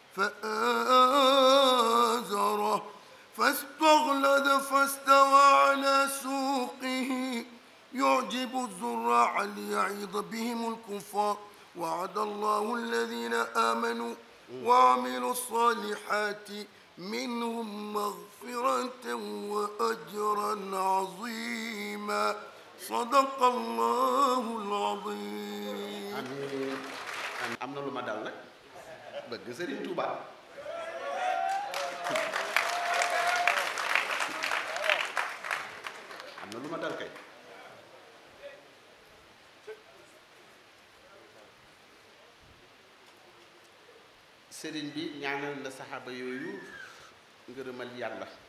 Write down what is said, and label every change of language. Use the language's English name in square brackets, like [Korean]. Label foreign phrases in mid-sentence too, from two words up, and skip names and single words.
[Arabic] فآزره فاستغلظ فاستوى على سوقه يعجب الزراع ليغيظ بهم الكفار وعد الله الذين آمنوا وعملوا الصالحات منهم مغفرة وأجرا عظيما صدق الله العظيم. [Wolof] amiin am na lu ma dal nag bëgg Sëriñ Tuuba am na lu ma dal kay sëriñ bi ñaanal na saxaaba yooyu ngërëmal yàlla